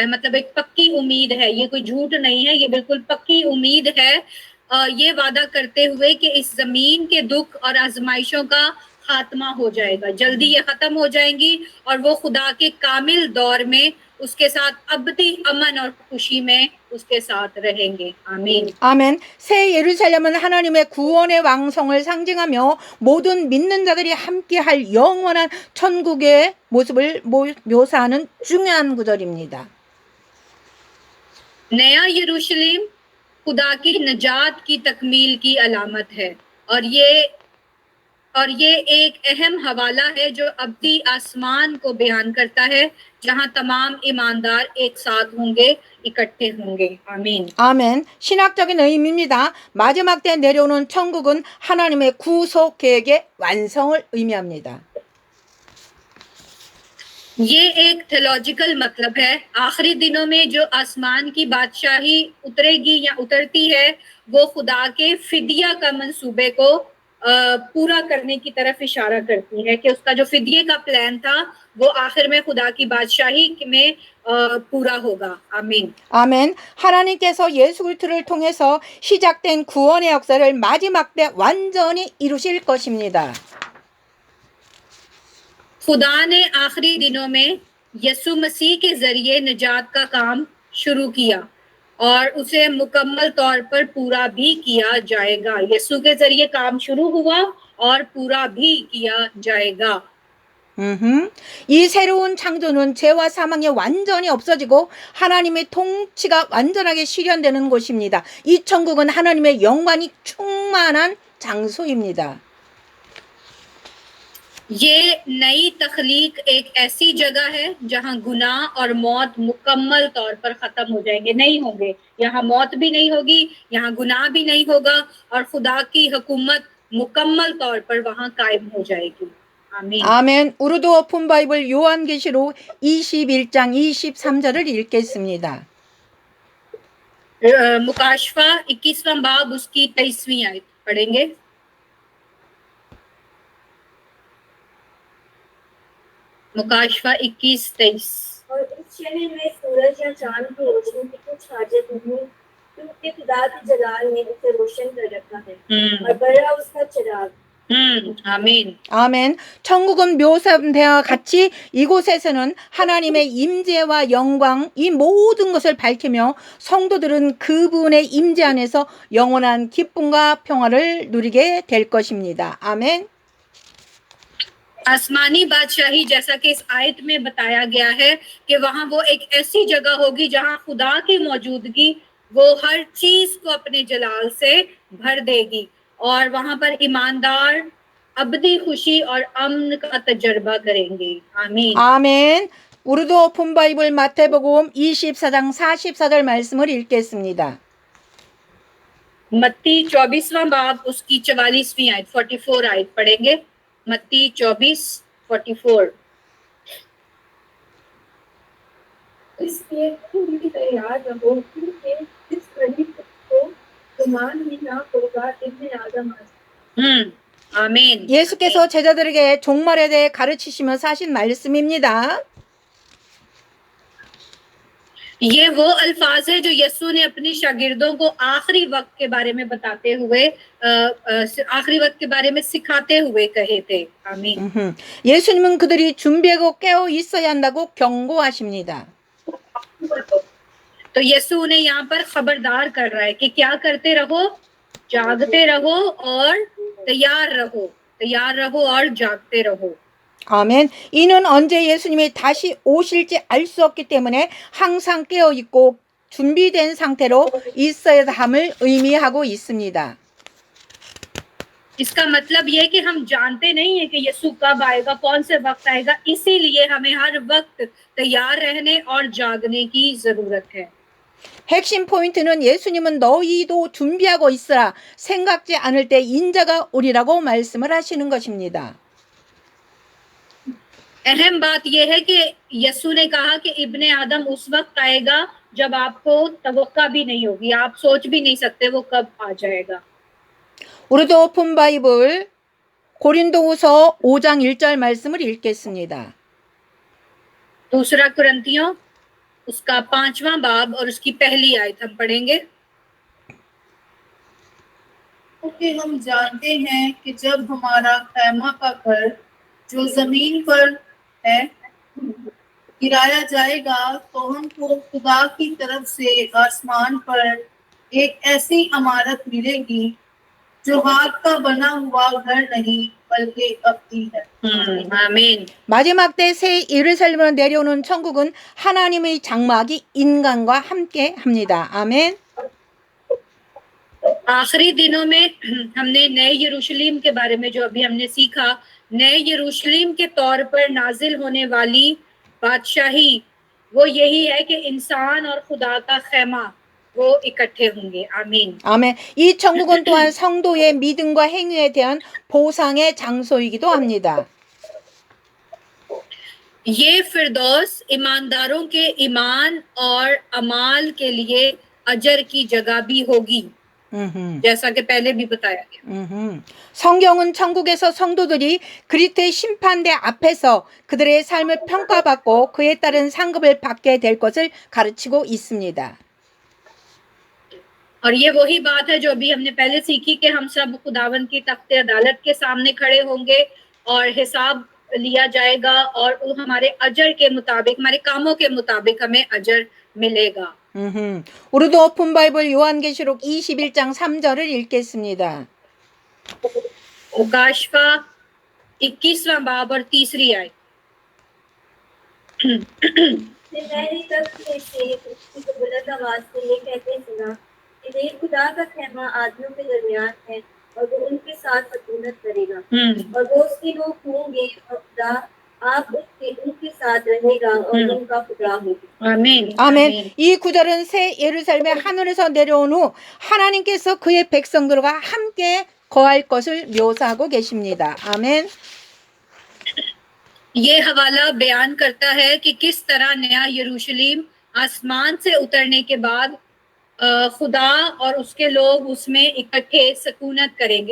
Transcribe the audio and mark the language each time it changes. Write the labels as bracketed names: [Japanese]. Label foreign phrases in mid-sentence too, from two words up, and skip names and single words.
[Urdu] مطلب ایک پکی امید ہے، یہ کوئی جھوٹ نہیں ہے، یہ بالکل پکی امید ہے. یہ وعدہ کرتے ہوئے کہ اس زمین کے دکھ اور آزمائشوں کا خاتمہ ہو جائے گا، جلدی یہ ختم ہو جائیں گی اور وہ خدا کے کامل دور میں اس کے ساتھ ابدی امن اور خوشی میں اس کے ساتھ رہیں گے. आमीन। [Korean] 아멘. 새 예루살렘은 하나님의 구원의 왕성을 상징하며 모든 믿는 자들이 함께할 영원한 천국의 모습을 묘사하는 중요한 구절입니다. [Urdu] نیا یروشلم خدا کی نجات کی تکمیل کی علامت ہے اور یہ ایک اہم حوالہ ہے جو ابدی آسمان کو بیان کرتا ہے جہاں تمام ایماندار ایک ساتھ ہوں گے، اکٹھے ہوں گے. आमीन. [Korean] 아멘. 신학적인 의미입니다. 마지막 때 내려오는 천국은 하나님의 구속 계획의 완성을 의미합니다. [Urdu] یہ ایک تھیولوجیکل مطلب ہے. آخری دنوں میں جو آسمان کی بادشاہی اترے گی یا اترتی ہے وہ خدا کے فدیہ کا منصوبے کو پورا کرنے کی طرف اشارہ کرتی ہے کہ اس کا جو فدیے کا پلان تھا وہ آخر میں خدا کی بادشاہی میں پورا ہوگا. आमीन. 아멘. [Korean] 하나님께서 예수 그리스도를 통해서 시작된 구원의 역사를 마지막 때 완전히 이루실 것입니다. [Urdu] خدا نے آخری دنوں میں یسوع مسیح کے ذریعے نجات کا کام شروع کیا اور اسے مکمل طور پر پورا بھی کیا جائے گا. یسوع کے ذریعے کام شروع ہوا اور پورا بھی کیا جائے گا. [Korean] 이 새로운 창조는 죄와 사망이 완전히 없어지고 하나님의 통치가 완전하게 실현되는 곳입니다. 이 천국은 하나님의 영광이 충만한 장소입니다. [Urdu] یہ نئی تخلیق ایک ایسی جگہ ہے جہاں گناہ اور موت مکمل طور پر ختم ہو جائیں گے، نہیں ہوں گے. یہاں موت بھی نہیں ہوگی، یہاں گناہ بھی نہیں ہوگا اور خدا کی حکومت مکمل طور پر وہاں قائم ہو جائے گی. आमीन. [Korean] 아멘. 우르두 오픈 바이블 요한계시록 21장 23절을 읽겠습니다. [Urdu] مکاشفہ 21واں باب اس کی 23ویں آیت پڑھیں گے. मुकाशफा 21-23. اور اس شہر میں سورج یا چاند کی روشنی کی کچھ حاجت نہیں کیونکہ خدا کے جلال نے اسے روشن کر رکھا ہے اور بڑا اس کا چراغ. आमीन. [Korean] 아멘. 천국은 묘사되어 같이 이곳에서는 하나님의 임재와 영광 이 모든 것을 밝히며 성도들은 그분의 임재 안에서 영원한 기쁨과 평화를 누리게 될 것입니다. 아멘. [Urdu] آسمانی بادشاہی جیسا کہ اس آیت میں بتایا گیا ہے کہ وہاں وہ ایک ایسی جگہ ہوگی جہاں خدا کی موجودگی وہ ہر چیز کو اپنے جلال سے بھر دے گی اور وہاں پر ایماندار ابدی خوشی اور امن کا تجربہ کریں گے. आमीन. [Korean] 아멘. 우르두 오픈 바이블 마태복음 24장 44절 말씀을 읽겠습니다. [Urdu] متی 24واں باب اس کی 44ویں آیت 44 آیت پڑھیں گے. मत्ती 24:44. اس لیے تم بھی تیار رہو کیونکہ اس گھڑی کو گمان ہی نہ ہوگا ابن آدم आमीन. [Korean] 예수께서 제자들에게 종말에 대해 가르치시면서 하신 말씀입니다. [Urdu] یہ وہ الفاظ ہے جو یسوع نے اپنے شاگردوں کو آخری وقت کے بارے میں بتاتے ہوئے آخری وقت کے بارے میں سکھاتے ہوئے کہے تھے. आमीन. [Korean] 예수님은 그들이 준비하고 깨어 있어야 한다고 경고하십니다. [Urdu] تو یسوع انہیں یہاں پر خبردار کر رہا ہے کہ کیا کرتے رہو، جاگتے رہو اور تیار رہو اور جاگتے رہو. [Korean] 아멘. 이는 언제 예수님이 다시 오실지 알 수 없기 때문에 항상 깨어 있고 준비된 상태로 있어야 함을 의미하고 있습니다. [Urdu] اس کا مطلب یہ کہ ہم جانتے نہیں ہے کہ یسوع کب آئے گا، کون سے وقت آئے گا، اسی لیے ہمیں ہر وقت تیار رہنے اور جاگنے کی ضرورت ہے. [Korean] 핵심 포인트는 예수님은 너희도 준비하고 있으라 생각지 않을 때 인자가 오리라고 말씀을 하시는 것입니다. [Urdu] اہم بات یہ ہے کہ یسوع نے کہا کہ ابن آدم اس وقت آئے گا جب آپ کو توقع بھی نہیں ہوگی، آپ سوچ بھی نہیں سکتے وہ کب آ جائے گا. [Korean] 우르두 오픈 바이블 고린도후서 5장 1절 말씀을 읽겠습니다. [Urdu] دوسرا کرنتھیوں اس کا 5واں باب اور اس کی پہلی آیت ہم پڑھیں گے. کیونکہ ہم جانتے ہیں کہ جب ہمارا خیمہ کا گھر جو زمین پر ہے گرایا جائے گا تو ہم کو خدا کی طرف سے آسمان پر ایک ایسی عمارت ملے گی جو ہاتھ کا بنا ہوا گھر نہیں بلکہ ابدی ہے. आमीन। [Korean] 마지막 때 새 예루살렘으로 내려오는 천국은 하나님의 장막이 인간과 함께 합니다. 아멘. [Urdu] آخری دنوں میں ہم نے نئے یروشلم کے بارے میں جو ابھی ہم نے سیکھا، نئے یروشلم کے طور پر نازل ہونے والی بادشاہی وہ یہی ہے کہ انسان اور خدا کا خیمہ وہ اکٹھے ہوں گے. आमीन। [Korean] 아멘. 이 천국은 또한 성도의 믿음과 행위에 대한 보상의 장소이기도 합니다. [Urdu] یہ فردوس ایمانداروں کے ایمان اور اعمال کے لیے اجر کی جگہ بھی ہوگی، جیسا کہ پہلے بھی بتایا گیا. [Korean] 성경은 천국에서 성도들이 그리스도의 심판대 앞에서 그들의 삶을 평가받고 그에 따른 상급을 받게 될 것을 가르치고 있습니다. [Urdu] اور یہ وہی بات ہے جو ابھی ہم نے پہلے سیکھی کہ ہم سب خداوند کی تخت عدالت کے سامنے کھڑے ہوں گے اور حساب لیا جائے گا اور ہمارے اجر کے مطابق، ہمارے کاموں کے مطابق ہمیں اجر ملے گا. [Korean] 우리도 오픈 바이블 요한계시록 21장 3절을 읽겠습니다. [Urdu] مکاشفہ 21واں باب اور 3ری آیت. میں نے تب سے پرتھوی کو بلند آواز سے یہ کہتے سنا کہ دیکھ خدا کا خیمہ آدمیوں کے درمیان ہے اور وہ ان کے ساتھ سکونت کرے گا اور وہ اس کے لوگ ہوں گے اور خدا آپ ان کے ساتھ رہے گا اور ان کا خدا ہوگا. [Korean] 아멘. 아멘. 이 구절은 새 예루살렘에 하늘에서 내려온 후 하나님께서 그의 백성들과 함께 거할 것을 묘사하고 계십니다. 아멘. [Urdu] یہ حوالہ بیان کرتا ہے کہ کس طرح نیا یروشلم آسمان سے اترنے کے بعد خدا اور اس کے لوگ اس میں اکٹھے سکونت کریں گے.